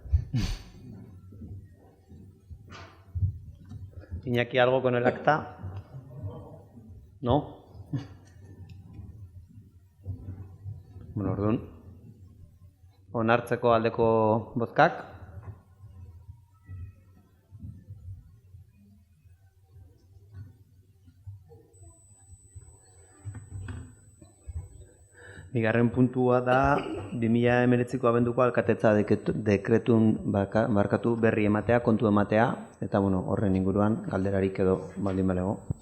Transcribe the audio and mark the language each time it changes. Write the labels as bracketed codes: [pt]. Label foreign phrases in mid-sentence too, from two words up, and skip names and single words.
[es] Iñaki, algo con el acta? No? [eu] Orduan, onartzeko aldeko bozkak? Bigarren puntua da 2019ko abenduko alkatetza dekretun berri ematea, kontu ematea, eta horren inguruan galderarik edo baldin balego.